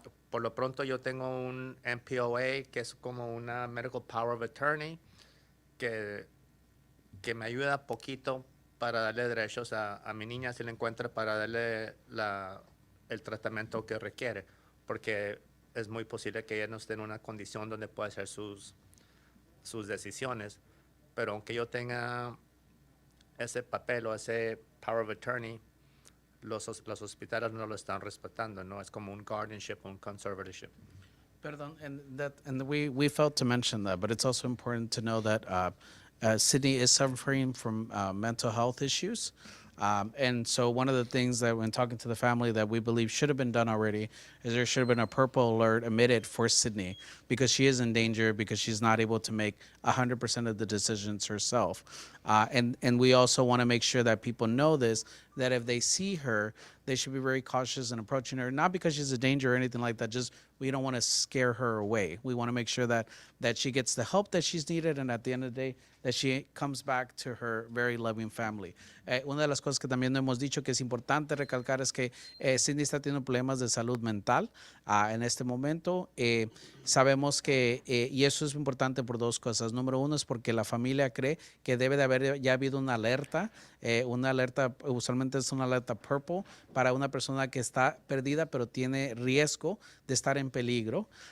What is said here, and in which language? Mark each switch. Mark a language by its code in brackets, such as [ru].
[es] Por lo pronto yo tengo un MPOA, que es como una Medical Power of Attorney, que me ayuda poquito para darle derechos a mi niña si la encuentra, para darle el tratamiento que requiere, porque es muy posible que ella no esté en una condición donde pueda hacer sus decisiones. Pero aunque yo tenga ese papel o ese power of attorney, los hospitales no lo están respetando, ¿no? Es como un guardianship, un conservatorship. Perdón, [en] and we failed to mention that, but it's also important to know that Sydney is suffering from mental health issues. And so one of the things that when talking to the family that we believe should have been done already is there should have been a purple alert emitted for Sydney because she is in danger because she's not able to make 100% of the decisions herself. And we also want to make sure that people know this, that if they see her, they should be very cautious in approaching her, not because she's a danger or anything like that, just we don't want to scare her away. We want to make sure that she gets the help that she's needed, and at the end of the day, that she comes back to her very loving family. [es] Una de las cosas que también hemos dicho que es importante recalcar es que Cindy está teniendo problemas de salud mental en este momento. Sabemos que, y eso es importante por dos cosas. Número uno es porque la familia cree que debe de haber ya habido una alerta, usualmente es una alerta purple, para una persona que está perdida pero tiene riesgo de estar en peligro.